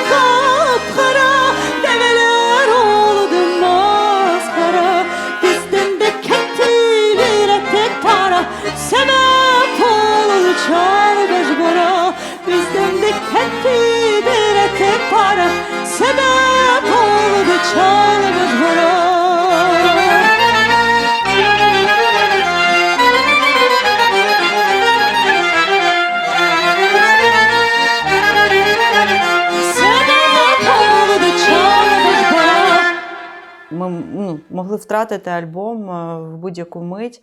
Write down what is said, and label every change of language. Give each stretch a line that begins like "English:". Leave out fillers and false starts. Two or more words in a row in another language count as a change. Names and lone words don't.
Crimean Tatar: kapkara Develer oğladım bozkara Bizden de ketti bir etek para Sebep oldu çal bejbara Bizden de ketti bir etek para Sebep oldu çal bejbara
Ukrainian: Ми могли втратити альбом в будь-яку мить.